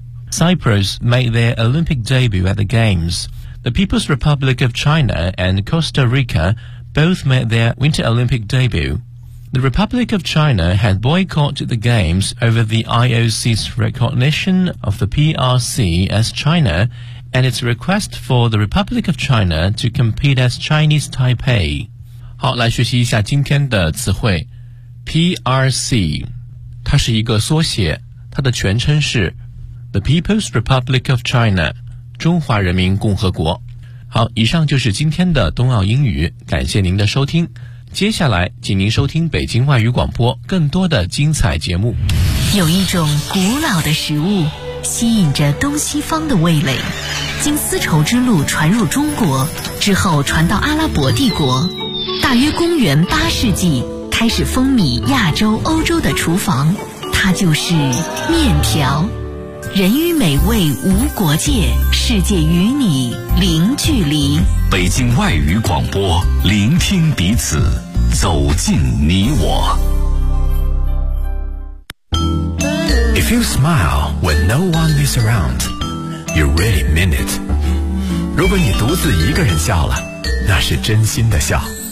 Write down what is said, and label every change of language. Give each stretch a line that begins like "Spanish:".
English: Cyprus made their Olympic debut at the Games. The People's Republic of China and Costa Rica both made their Winter Olympic debut. The Republic of China had boycotted the Games over the IOC's recognition of the PRC as China and its request for the Republic of China to compete as Chinese Taipei.
Chinese: 好，来学习一下今天的词汇。 PRC, 它是一个缩写，它的全称是 The People's Republic of China, 中华人民共和国。好，以上就是今天的冬奥英语，感谢您的收听。接下来请您收听北京外语广播更多的精彩节目。有一种古老的食物吸引着东西方的味蕾，经丝绸之路传入中国之后传到阿拉伯帝国，大约公元8世纪开始风靡亚洲欧洲的厨房，它就是面条。人与美味无国界，世界与你零距离。北京外语广播，聆听彼此，走进你我。
English: If you smile when no one is around, you really mean it.
Chinese: 如果你独自一个人笑了，那是真心的笑。